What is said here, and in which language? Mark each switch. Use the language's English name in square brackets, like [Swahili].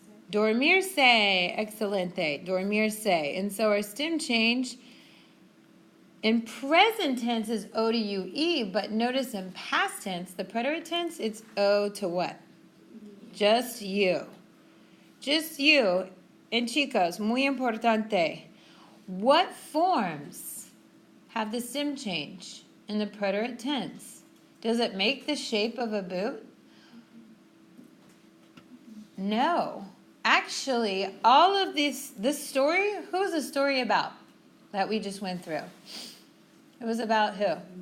[Spanish] Dormirse. Excelente. Dormirse. [English] And so our stem change in present tense is O to UE, but notice in past tense, the preterite tense, it's O to what? Just you. Just you. And [Spanish] chicos, muy importante. [English] What forms have the stem change in the preterite tense? Does it make the shape of a boot? No. Actually, all of this story, who's the story about that we just went through? It was about who?